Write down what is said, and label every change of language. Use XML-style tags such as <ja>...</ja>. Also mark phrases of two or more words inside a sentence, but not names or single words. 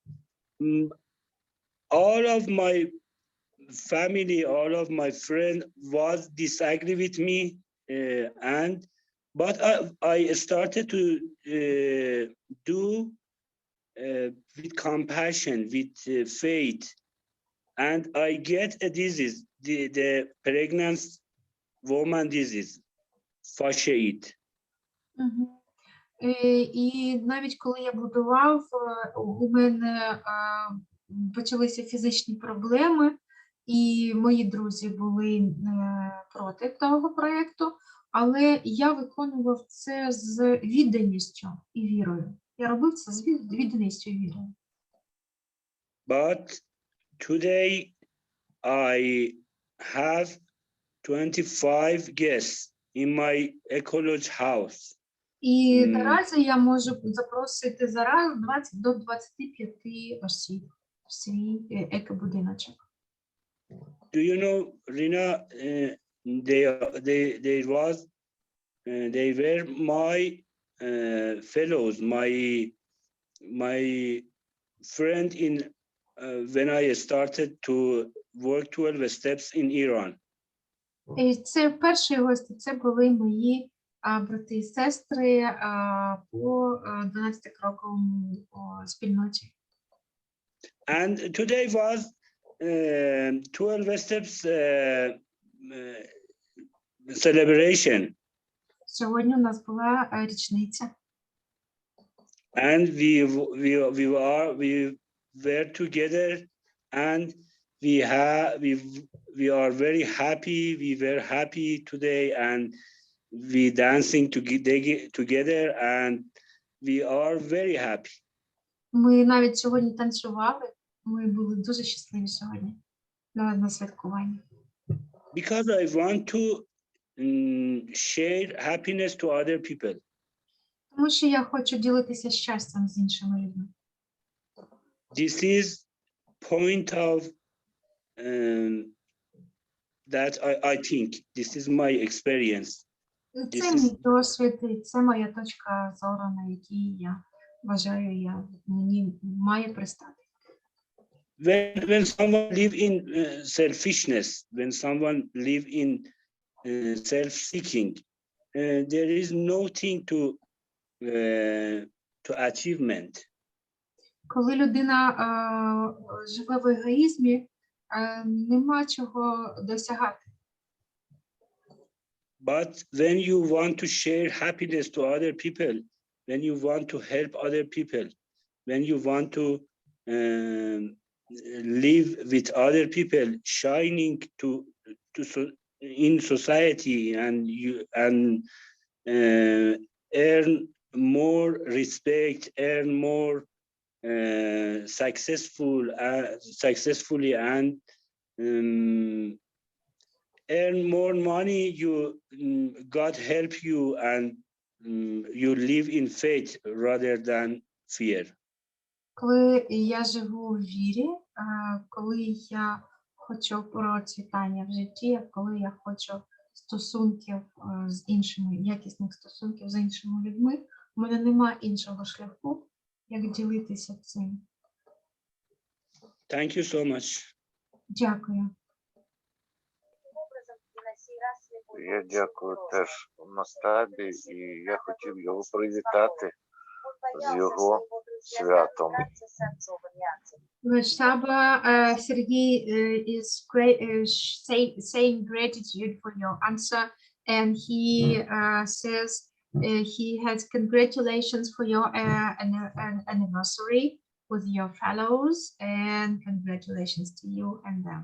<en>all of my family, all of my friends was disagree with me, but I started to do with compassion, with faith, and I get a disease, the pregnant woman disease, fasciite. Мгм.</en> <uk>І навіть коли я будував, у мене почалися фізичні проблеми, і мої друзі були проти того проєкту, але я виконував це з відданістю і вірою. Я робив це з відданістю і вірою.</uk> <en>But today I have 25 guests in my ecology house.</en> <uk>І наразі я можу запросити зараз 20 до 25 осіб в свій екобудиночок.</uk> <en>Do you know, Rina, they were my fellows, my friend in when I started to work 12 steps in Iran.</en> <uk>І це перші гості, це були мої брати і сестри по 12 крокам спільноті.</uk> <en>And today was 12 steps celebration.</en> <uk>Сьогодні у нас була річниця.</uk> <en>And we were together, and we are very happy. We were happy today, and we dancing together, and we are very happy.</en> <uk>Ми навіть сьогодні танцювали. Ми були дуже щасливі сьогодні на святкуванні.</uk> <en>Because I want to share happiness to other people.</en> <uk>Тому що я хочу ділитися щастям з іншими людьми.</uk> <en>This is point of that I think this is my experience.</en> <uk>Це мій досвід, і це моя точка зору, на якій я вважаю, мені має пристати.</uk> <en>When someone live in selfishness, when someone live in self-seeking, there is nothing to achievement.</en> <uk>Коли людина живе в егоїзмі, нема чого досягати.</uk> <en>But when you want to share happiness to other people, when you want to help other people, when you want to live with other people, shining in society, and you earn more respect, earn more successfully, and earn more money. God help you, and you live in faith rather than fear.</en> <uk>Коли я живу в вірі, коли я хочу процвітання в житті, коли я хочу стосунків з іншими, якісних стосунків з іншими людьми, у мене нема іншого шляху, як ділитися цим.</uk> <en>Thank you so much.</en> <uk>Дякую. Я дякую теж Мojtabі, і я хотів його привітати з його святом.</uk> <en>Mojtaba, Sergey is great, saying gratitude for your answer, and he says he has congratulations for your anniversary with your fellows, and congratulations to you and them.</en>